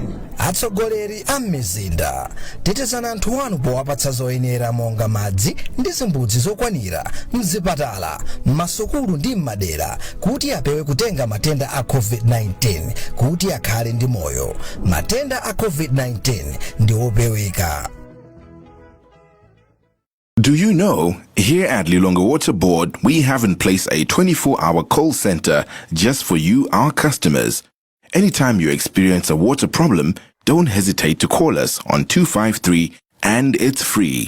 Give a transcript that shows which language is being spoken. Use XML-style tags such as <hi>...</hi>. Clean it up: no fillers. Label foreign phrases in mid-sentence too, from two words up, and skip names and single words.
<ny>Atsogoleri a mizinda tetezana anthu anu powapatsa zoyenera monga madzi ndi zimbudzi zokwanira mzipatala, m'masukulu ndi m'madera kuti apewe kutenga matenda a COVID-19 kuti akhale ndi moyo. Matenda a COVID-19 ndi opeweka.</ny> <en>Do you know, here at Lilongwe Water Board, we have in place a 24-hour call center just for you, our customers. Anytime you experience a water problem, don't hesitate to call us on 253 and it's free.</en>